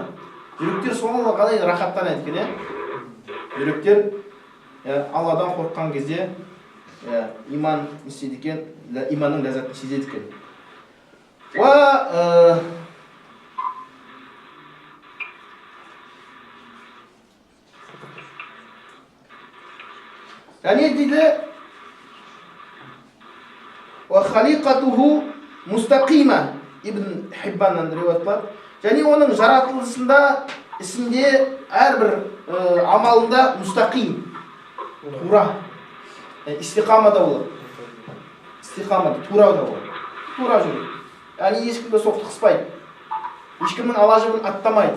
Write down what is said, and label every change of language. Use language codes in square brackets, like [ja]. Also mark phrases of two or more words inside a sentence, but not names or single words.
[kk] Жүректер соңғы қалай рахаттанады екен, Жүректер Алладан қорыққан кезде иман істейді екен, иманның ләззатын сезеді екен. Және дейді, [ar] وَخَلِقَتُهُ مُسْتَقِيمًا, [kk] Ибн Хиббаннан риуаят бар. Және оның жаратылысында, ісінде, әрбір амалында мустақим, тура, истиқамада болады. Истиқамада, тура да болады. Тура жүреді. Яғни ешкімді соқтықыспайды. Ешкімнің ала-жібін аттамайды.